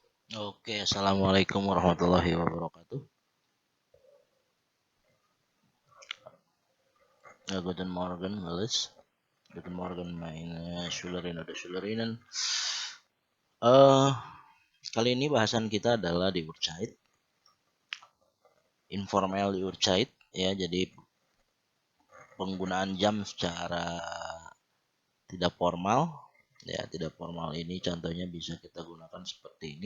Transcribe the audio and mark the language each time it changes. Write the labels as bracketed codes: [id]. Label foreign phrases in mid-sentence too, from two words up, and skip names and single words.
[ar] Oke, السلام عليكم ورحمة الله وبركاته. [de] Guten Morgen, alles. Guten Morgen, meine Schülerinnen und Schülerinnen. [id] Kali ini bahasan kita adalah [de] di Uhrzeit, informal di Uhrzeit, [id] ya. Jadi penggunaan jam secara tidak formal, ya. Tidak formal ini contohnya bisa kita gunakan seperti ini.